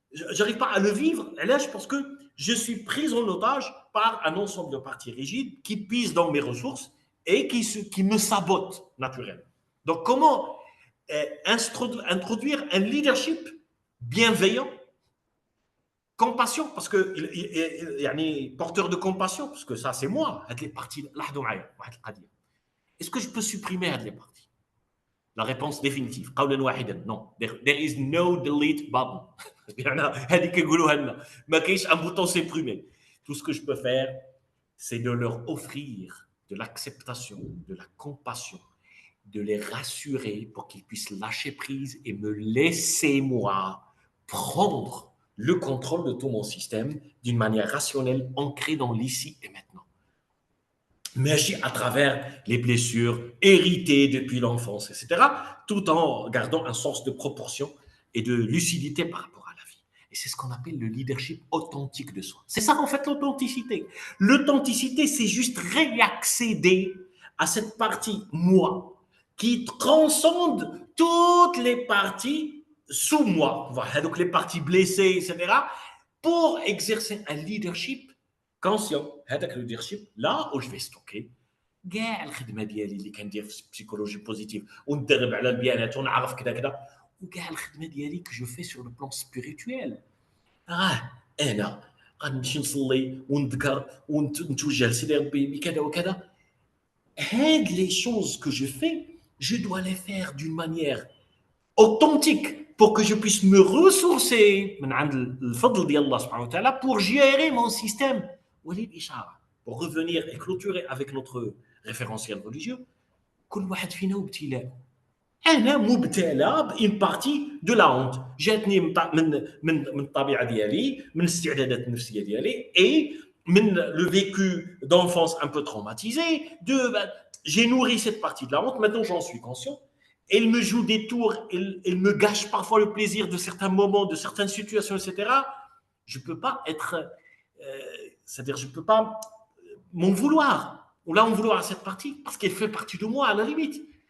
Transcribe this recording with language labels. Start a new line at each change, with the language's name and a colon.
French: j'arrive pas à le vivre. Et là, parce que je suis pris en otage par un ensemble de parties rigides qui pissent dans mes ressources et qui me sabotent naturellement. Donc, comment introduire un leadership bienveillant, compassion, parce que يعني porteur de compassion, parce que ça, c'est moi.
Arabic: هاد
French: les parties,
Arabic: لاحظوا معايا واحد القضية.
French: Est-ce que je peux supprimer هاد les parties? La réponse définitive,
Arabic: قولا واحدا,
French: non.
English: There is no delete button.
Arabic: يعني هذيك كيقولوها لنا ما كاينش
French: un bouton supprimer. Tout ce que je peux faire, c'est de leur offrir de l'acceptation, de la compassion, de les rassurer pour qu'ils puissent lâcher prise et me laisser, moi, prendre le contrôle de tout mon système d'une manière rationnelle, ancrée dans l'ici et maintenant. Mais agir à travers les blessures héritées depuis l'enfance, etc., tout en gardant un sens de proportion et de lucidité par rapport à la vie. Et c'est ce qu'on appelle le leadership authentique de soi. C'est ça, en fait, l'authenticité. L'authenticité, c'est juste réaccéder à cette partie moi qui transcende toutes les parties sous moi, donc les parties blessées, etc., pour exercer un leadership conscient.
Arabic: هذاك leadership là où je vais stocker كاع الخدمه ديالي اللي كندير في البسيكولوجي بوزيتيف وندرب على البيانات ونعرف كذا كذا وكاع الخدمه ديالي
French: que je fais sur le plan spirituel.
Arabic: انا غنمشي نصلي ونذكر ونتوجه لسيدي ربي بكذا وكذا.
French: هاد les choses que je fais, je dois les faire d'une manière authentique pour que je puisse me ressourcer
Arabic: من عند الفضل ديال الله سبحانه وتعالى
French: pour gérer mon système. وللإشارة pour revenir et clôturer avec notre référentiel religieux,
Arabic: كل واحد فينا وابتلاء. أنا مبتلى بإن
French: بارتي دو لا هونت
Arabic: جاتني من الطبيعة ديالي من الاستعدادات النفسية ديالي et من
French: le vécu d'enfance un peu traumatisé j'ai nourri cette partie de la honte. Maintenant j'en suis conscient. Elle me joue des tours, elle me gâche parfois le plaisir de certains moments, de certaines situations, etc. Je ne peux pas être, c'est-à-dire je ne peux pas m'en vouloir, ou là en vouloir à cette partie, parce qu'elle fait partie de moi à la limite.